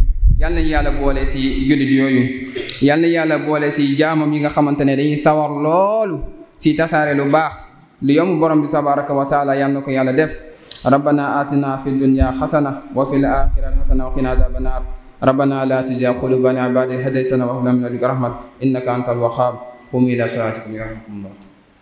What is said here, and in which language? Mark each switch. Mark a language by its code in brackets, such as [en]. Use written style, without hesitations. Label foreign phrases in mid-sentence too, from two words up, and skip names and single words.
[wo] yal nañu yàlla boole si jullit yooyu yal nañu yàlla boole si jaamam yi nga xamante ne dañuy sawar loolu si tasaare lu baax lu yomb borom bi [ar] تبارك وتعالى [wo] yal na ko yàlla def. [ar] ربنا آتنا في الدنيا حسنة وفي الآخرة حسنة وقنا عذاب النار ربنا لا تزغ قلوبنا بعد إذ هديتنا وهب لنا من لدنك رحمة إنك أنت الوهاب قوموا إلى صلاتكم يرحمكم الله.